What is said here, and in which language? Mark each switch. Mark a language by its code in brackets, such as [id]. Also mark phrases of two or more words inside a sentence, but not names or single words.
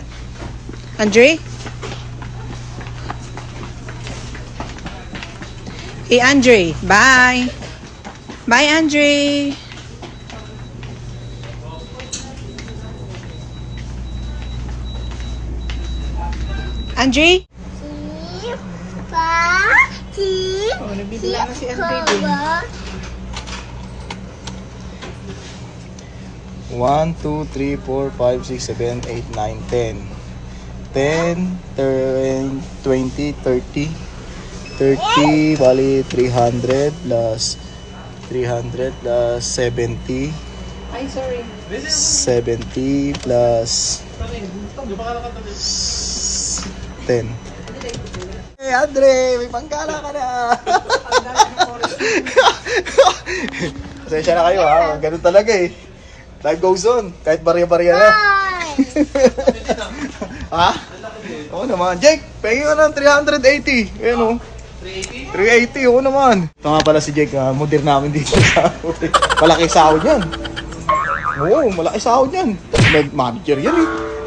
[en] Andre? Hey, Andre. Bye. Bye, Andre. Andre? [tl] Oh, nabibila na si Andre din. 1, 2, 3, 4, 5, 6, 7, 8, 9, 10. 10, 20, 30. 30, bali 300 plus 300 plus 70. Ay, sorry. 70 plus 10. Hey, Andre! May panggala ka na! Pasensya na kayo ha. Ganun talaga eh. [en] Life goes on. [tl] Kahit barya-barya na. Ha? Oo naman. Jake, pengi ka ng 380. Ayan o. 380? Oo naman. Ito nga pala si Jake. Modern namin dito sa malaki sahod yan. Oo, malaki sahod yan. Manager yan eh.